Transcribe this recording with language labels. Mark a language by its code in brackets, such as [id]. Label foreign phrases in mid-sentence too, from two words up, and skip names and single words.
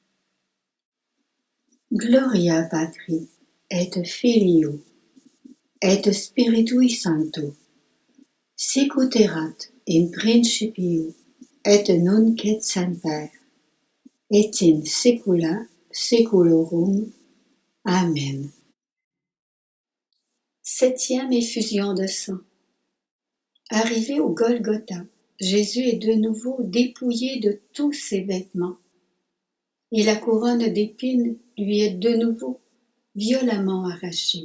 [la] Gloria Patri, et Filio, et Spiritui Sancto, sicut erat in principio, et nunc et semper, et in saecula saeculorum. Amen. [fr] Septième effusion de sang. Arrivé au Golgotha, Jésus est de nouveau dépouillé de tous ses vêtements, et la couronne d'épines lui est de nouveau violemment arrachée.